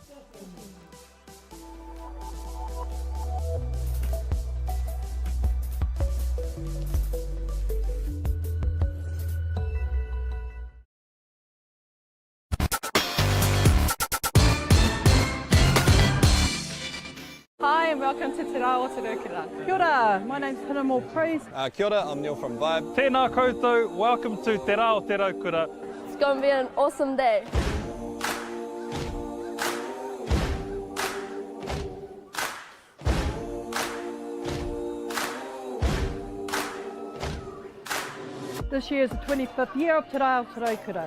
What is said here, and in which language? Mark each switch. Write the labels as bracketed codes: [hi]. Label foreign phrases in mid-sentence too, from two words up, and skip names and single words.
[en] Hi and welcome to Te Rao Te Raukura. [mi] Kia ora, [en] my name's Hinamo Praise. [mi] Kia ora, [en] I'm Neil from Vibe. [mi] Tēnā koutou, [en] welcome to Te Rao Te Raukura. It's going to be an awesome day. This year is the 25th year of Te Rao Te Raukura.